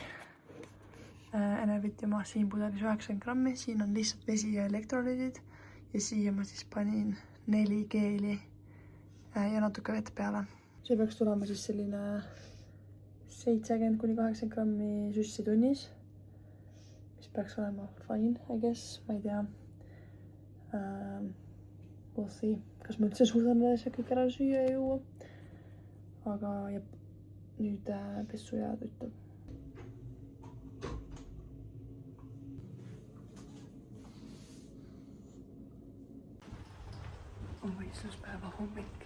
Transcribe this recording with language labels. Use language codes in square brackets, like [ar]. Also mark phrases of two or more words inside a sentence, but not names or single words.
[et] Enevit ja siin pudelis 90 grammi, siin on lihtsalt vesi ja elektrolüüdid ja siia ma siis panin 4 geeli ja natuke vett peale. See peaks tulema siis selline 70–80 grammi süssi tunnis, mis peaks olema [en] fine, I guess, [et] ma ei tea. [en] We'll see, [et] kas ma üldse suudan see kõik ära süüa ja juua. Aga jep, nüüd pessu ja tüttu. On võistluspäeva hommik.